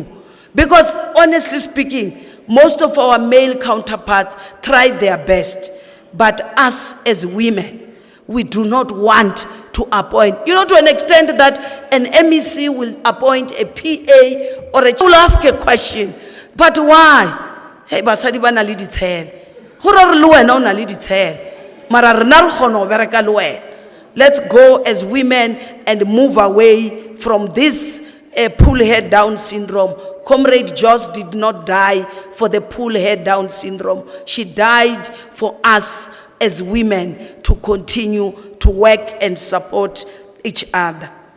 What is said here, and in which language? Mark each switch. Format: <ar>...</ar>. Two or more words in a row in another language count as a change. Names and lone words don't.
<en>Because honestly speaking, most of our male counterparts tried their best. But us as women, we do not want to appoint. You know, to an extent that an MEC will appoint a PA or a... will ask a question. But why?</en> <st>Hey, basadi ba na le ditshele. Hore re le wena o na le ditshele. Mara rena re kgona ho bereka le wena.</st> <en>Let's go as women and move away from this pull head down syndrome. Comrade Joss did not die for the pull head down syndrome. She died for us as women to continue to work and support each other.</en>